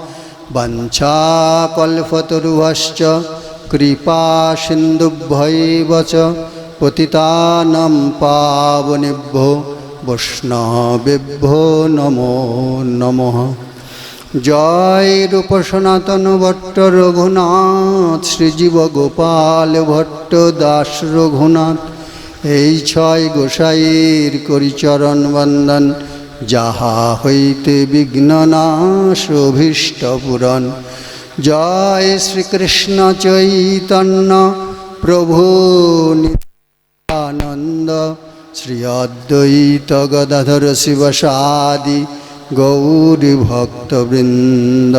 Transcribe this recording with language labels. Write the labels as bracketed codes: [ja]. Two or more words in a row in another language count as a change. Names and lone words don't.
[sa] वंशाकल्पतरुभ्यश्च कृपा सिन्धुभ्यैव च पतितानां पावनेभ्यो वैष्णवेभ्यो नमो नमः। [bn] जय रूप सनातन भट्ट रघुनाथ श्रीजीव गोपाल भट्ट दास रघुनाथ এই ছয় গোসাইর করি চরণ বন্দন যাহা হইতে বিঘ্ননাশ অভীষ্ট পূরণ। জয় শ্রীকৃষ্ণ চৈতন্য প্রভু নিত্যানন্দ শ্রী অদ্বৈত গদাধর শিবসাদি গৌরী ভক্তবৃন্দ।